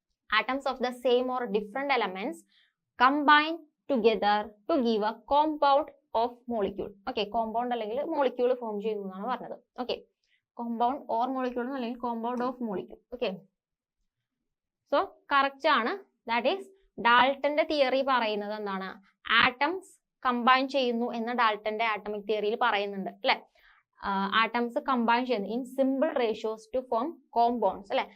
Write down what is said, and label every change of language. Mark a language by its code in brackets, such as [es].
[en] Atoms of the same or different elements combine together to give a compound of molecule. [ml] Okay, compound അല്ലെങ്കിൽ molecule form ചെയ്യുന്നു എന്നാണ് പറഞ്ഞത്. [en] Okay, compound or molecule [ml] അല്ലെങ്കിൽ [en] compound of molecule. Okay, so correct [ml] ആണ്. [en] That is [ml] ഡാൾട്ടന്റെ theory പറയുന്നത് എന്താണ്? Atoms combine ചെയ്യുന്നു എന്ന് ഡാൾട്ടന്റെ ആറ്റമിക് തിയറിയിൽ പറയുന്നുണ്ട് അല്ലെ. [en] atoms combine [ml] ചെയ്യുന്നു [en] in simple ratios to form compounds [ml] അല്ലെ.